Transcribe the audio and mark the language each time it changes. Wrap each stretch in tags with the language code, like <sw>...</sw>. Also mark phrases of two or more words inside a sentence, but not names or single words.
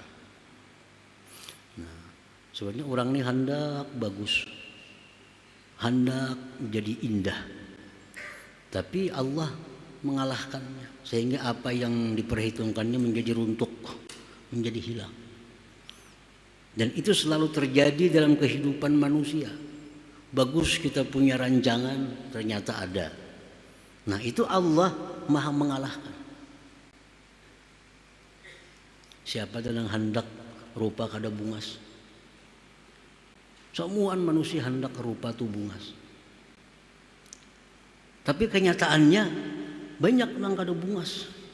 <id>Nah, sebenarnya orang ini hendak bagus, hendak menjadi indah, tapi Allah mengalahkannya sehingga apa yang diperhitungkannya menjadi runtuh, menjadi hilang. Dan itu selalu terjadi dalam kehidupan manusia. Bagus kita punya rancangan, ternyata ada. Nah itu Allah maha mengalahkan.</id> <bjn>Siapa yang hendak rupa kada bungas? Semuaan manusia hendak rupa tu bungas. Tapi kenyataannya banyak yang kada bungas.</bjn>